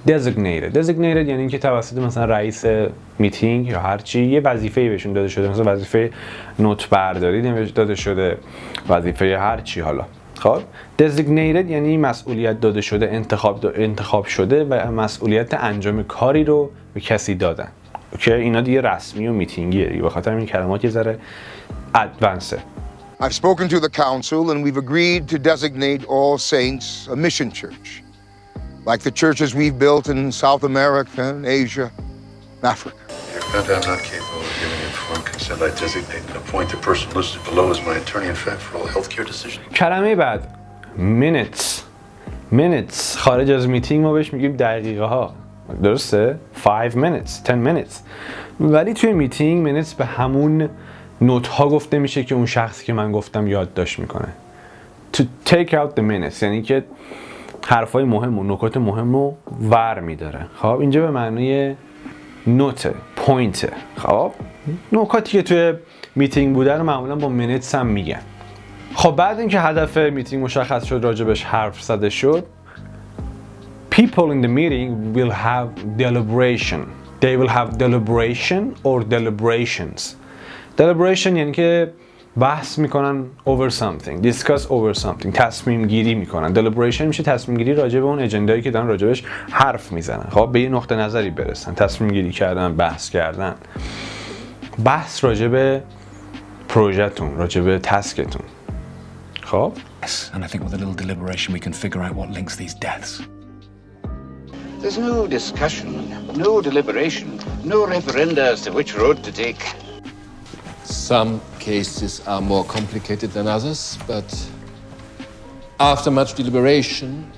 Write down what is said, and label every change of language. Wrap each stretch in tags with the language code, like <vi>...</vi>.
<fa>designated یعنی اینکه توسط مثلا رئیس میتینگ یا هر چی یه وظیفه‌ای بهشون داده شده، مثلا وظیفه نوت برداری داده شده، وظیفه هر چی حالا. خب designated یعنی مسئولیت داده شده، انتخاب شده و مسئولیت انجام کاری رو به کسی دادن. اوکی، اینا دیگه رسمی و میتینگیه دیگه، به خاطر این کلمات یه ذره ادوانسه.</fa> <en>I've spoken to the council and we've agreed to designate All Saints a mission church, like the churches we've built in South America and Asia and Africa. I'm not capable of giving informed consent. I designate and appoint the person listed below as my attorney in fact for all healthcare decisions.</en> <fa>کلمه بعد minutes خارج از میتینگ ما بهش میگیم دقیقه ها، درسته؟ 5 minutes 10 minutes، ولی توی میتینگ minutes به همون نوت ها گفته میشه که اون شخصی که من گفتم یادداشت میکنه.</fa> <en>To take out the minutes</en> <fa>یعنی که حرفای مهم و نکات مهم رو ور میداره. خب اینجا به معنی نوت، پوینت. خب نکاتی که توی میتینگ بوده رو معمولا با minutes هم میگن. خب بعد اینکه هدف میتینگ مشخص شد، راجبش حرف زده شد،</fa> <en>people in the meeting will have deliberation. They will have deliberation or deliberations.</en> <fa>deliberation یعنی که بحث میکنن</fa> <en>over something, discuss over something,</en> <fa>تصمیم گیری میکنن. deliberation میشه تصمیم گیری راجع به اون اجندایی که دارن راجبش حرف میزنن. خب به یه نقطه نظری برسن، تصمیم گیری کردن، بحث کردن. بحث راجع به پروژه‌تون، راجع به تسکتون. خب</fa> <en>And I think with a little deliberation we can figure out what links these deaths. There's no discussion, no deliberation, no referenda as to which road to take. Some cases are more complicated than others, but after much deliberation...</en>